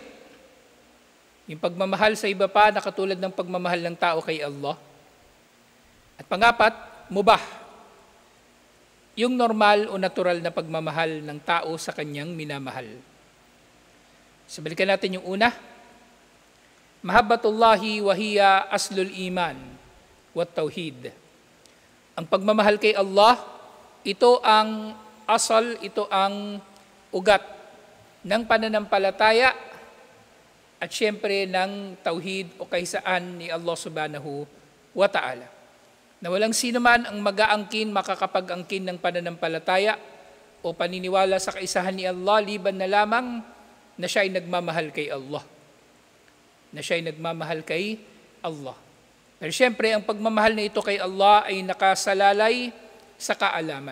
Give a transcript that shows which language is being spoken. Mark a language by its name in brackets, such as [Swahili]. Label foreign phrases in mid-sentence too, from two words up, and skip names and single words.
[Filipino] Yung pagmamahal sa iba pa na katulad ng pagmamahal ng tao kay Allah. At pangapat, mubah. Yung normal o natural na pagmamahal ng tao sa kanyang minamahal. So balikan natin yung una. [Arabic] محبة الله وهي أصل الإيمان والتوحيد. [Filipino] Ang pagmamahal kay Allah, ito ang asal, ito ang ugat ng pananampalataya at syempre ng tauhid o kaisaan ni Allah [Arabic] سبحانه وتعالى. [Filipino] Na walang sino man ang mag-aangkin, makakapag-angkin ng pananampalataya o paniniwala sa kaisahan ni Allah, liban na lamang na siya ay nagmamahal kay Allah. Na siya ay nagmamahal kay Allah. Pero syempre, ang pagmamahal na ito kay Allah ay nakasalalay sa kaalaman.